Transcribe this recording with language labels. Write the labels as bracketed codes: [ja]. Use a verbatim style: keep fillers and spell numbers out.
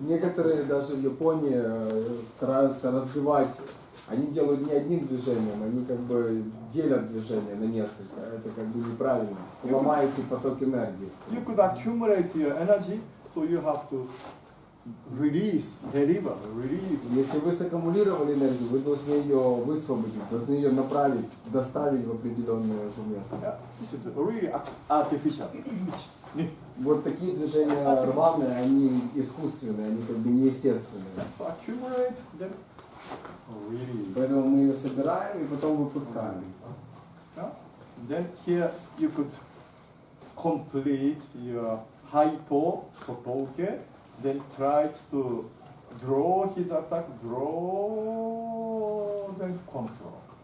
[ru] Некоторые даже в Японии стараются разбивать. Они делают не одним движением, они как бы делят движение на несколько. Это как бы неправильно. Ломаете поток энергии. [en] You could accumulate your energy, so you have to. Release, deliver, release. [ru] Если вы саккумулировали энергию, вы должны ее высвободить, должны ее направить, доставить в определенное место. [en] This is really artificial. [ru] Вот такие движения рваные, они искусственные, они как бы неестественные. [en] So accumulate, then release. [ru] Поэтому мы ее собираем и потом выпускаем. [en] Then here you could complete your Haito Sotoke. Then tries to draw his attack, draw, then control.